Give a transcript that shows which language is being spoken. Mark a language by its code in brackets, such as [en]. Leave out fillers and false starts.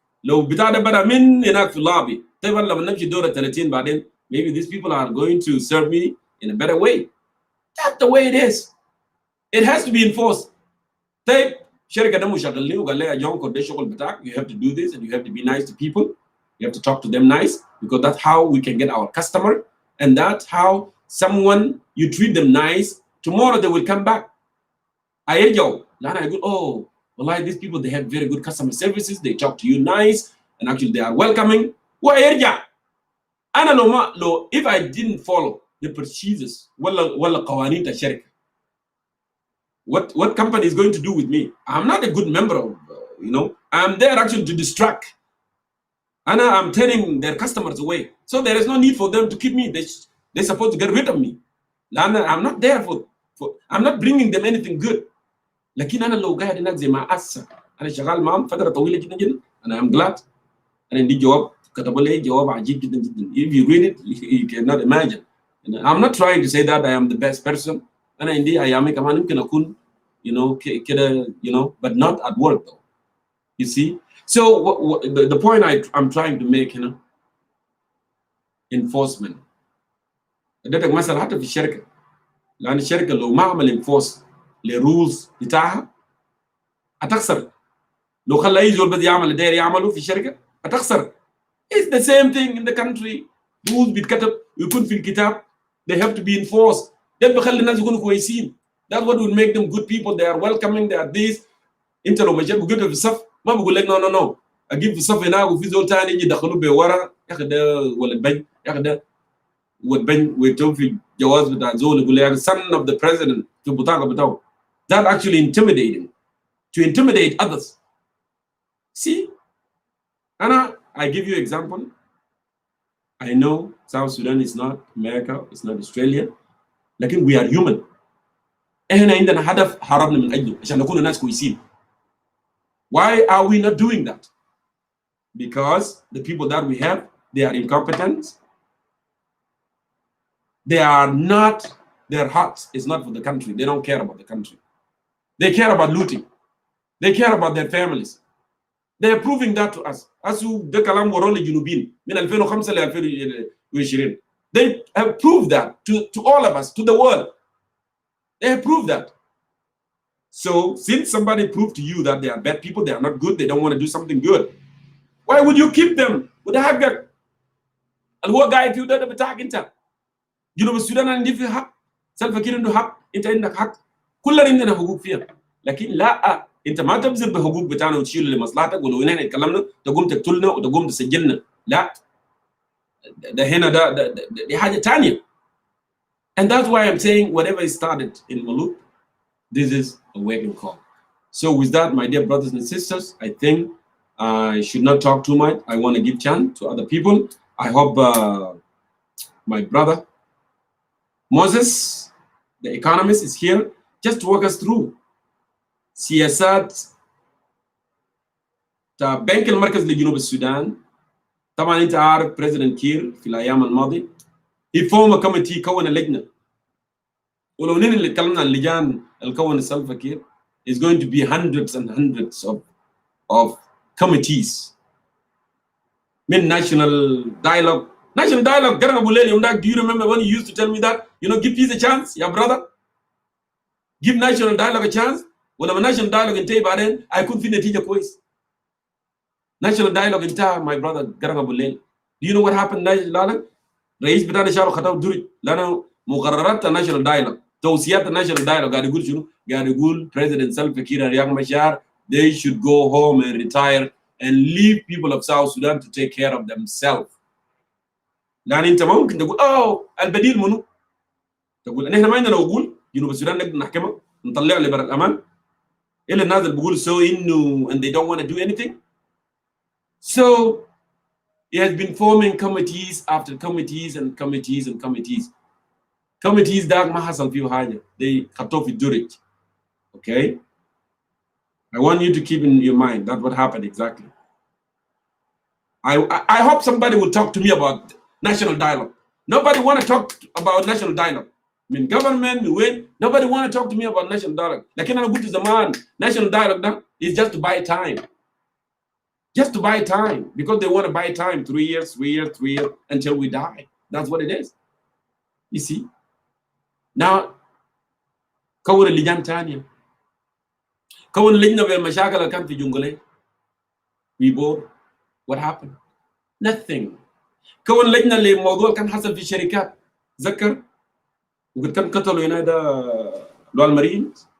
[ar] لو بتاع ده بدأ من هناك في اللابي، طيب لما نمشي دورة 30 بعدين [en] maybe these people are going to serve me in a better way. That's the way it is. It has to be enforced. [ar] طيب شركة ده مشغلني وقال لي يا جونكو ده الشغل بتاعك، [en] you have to do this and you have to be nice to people. You have to talk to them nice because that's how we can get our customer and that's how someone you treat them nice, tomorrow they will come back. [ar] أيجو لا أنا أقول [en] oh [ar] والله [en] these people they have very good customer services, they talk to you nice and actually they are welcoming. [ar] ويرجع أنا لو [en] if I didn't follow the procedures [ar] ولا قوانين الشركة, [en] what company is going to do with me? I'm not a good member of, I'm there actually to distract. And I'm turning their customers away. So there is no need for them to keep me. They're supposed to get rid of me. I'm not there I'm not bringing them anything good. [ar] لكن أنا لو قاعد هناك زي ما أسا أنا شغال معهم فترة طويلة جدا جدا [en] and I'm glad. [ar] أنا عندي جواب كتبوا لي جواب عجيب جدا جدا. [en] If you read it, you cannot imagine. I'm not trying to say that I am the best person. [ar] أنا عندي أيامي كمان يمكن أكون كده [en] but not at work though. You see? So the point I'm trying to make enforcement. [ar] اديتك مثلا حتى في الشركة، لأن الشركة لو ما عمل enforce للرولز بتاعها هتخسر. لو خلى أي زول بدي يعمل اللي داير يعمله في الشركة هتخسر. [en] It's the same thing in the country. [ar] rules بيتكتب ويكون في الكتاب. [en] They have to be enforced. [ar] ده بيخلي الناس يكونوا كويسين. [en] That's what will make them good people. They are welcoming. They are this. [ar] أنت لو مشيت وجبت في الصف ما بقول لك [en] no. [ar] أجيب في الصف هناك وفي زول ثاني يجي يدخلوه بورا، يا أخي ده ولد بن، يا أخي ده ولد بن، ويكتبوا في الجواز بتاع زول يقول لك [en] son of the president [ar] في البطاقة بتاعه. [en] That actually intimidating. To intimidate others. See? I give you example. I know South Sudan is not America, it's not Australia, [ar] لكن [en] we are human. [ar] احنا عندنا هدف هربنا من اجله عشان نكون ناس كويسين. [en] Why are we not doing that? Because the people that we have, they are incompetent. They are not, their heart is not for the country. They don't care about the country. They care about looting. They care about their families. They are proving that to us. As you [ar] ده كلام ورا الجنوبيين من 2005 ل 2020. [en] They have proved that to all of us, to the world. They have proved that. So since somebody proved to you that they are bad people, they are not good, they don't want to do something good, why would you keep them with the [ar] حقك؟ اللي هو قاعد فيه ده بتاعك انت. جنوب السودان عندي فيه حق، سلفا كير عنده حق، انت عندك حق، كلنا عندنا حقوق فيها. لكن لا، انت ما تبذل بحقوق بتاعنا وتشيل لمصلحتك، ولو هنا اتكلمنا تقوم تقتلنا وتقوم تسجلنا. لا، ده هنا دي حاجه ثانيه. [en] And that's why I'm saying whatever is started in Melut, this is a waking call. So with that, my dear brothers and sisters, I think I should not talk too much. I want to give chance to other people. I hope my brother Moses, the economist, is here just to walk us through [ar] سياسات تا بنك المركز لجنوب السودان. طبعا انت عارف بريزيدنت كير في الايام الماضيه [en] he formed a committee، [ar] كون لجنه، ولو نحن اللي اتكلمنا عن اللجان الكون السلفا كير [en] is going to be hundreds and hundreds of committees [ar] من national dialogue. [en] National dialogue [ar] قرن ابو ليل يوم داك. [en] Do you remember when you used to tell me that give peace a chance [ar] يا [en] brother, give national dialogue a chance؟ [ar] ولما [en] national dialogue [ar] انتهي بعدين هيكون في نتيجه كويس. [en] national dialogue [ar] انتهى [en] my brother قرن ابو الليل. Do you know what happened national dialogue؟ [ar] رئيس بتاعنا شالوا خطاب درج، لانه مقررات national dialogue، توصيات national dialogue قاعد يقول شنو؟ قاعد يقول [en] president Salva Kiir and Riek Machar they should go home and retire and leave people of South Sudan to take care of themselves. [ar] لان انت ما ممكن تقول البديل منو؟ تقول ان احنا ما عندنا عقول، جنوب السودان نقدر نحكمها نطلع لبر الامان. إلا الناس اللي بيقولوا إنه [en] and they don't want to do anything. So he has been forming committees after committees and committees and committees. Committees [ar] ده ما حصل فيه حاجة. [en] They [ar] خطوه في الدرج. [en] Okay? I want you to keep in your mind that's what happened exactly. I hope somebody will talk to me about national dialogue. Nobody want to talk about national dialogue. I mean, government, nobody want to talk to me about national dialogue. [ar] لكن أنا قلت زمان [en] national dialogue [ar] ده [en] is just to buy time. Just to buy time. Because they want to buy time 3 years until we die. That's what it is. You see? Now, [ar] كون اللجان تانية. كون لجنة بالمشاكل اللي كان في جنجلي. [en] We bore. What happened? Nothing. [ar] كون لجنة لموضوع كان حصل في الشركات. ذكر؟ وقد كان قتلوا هنا ده المارين.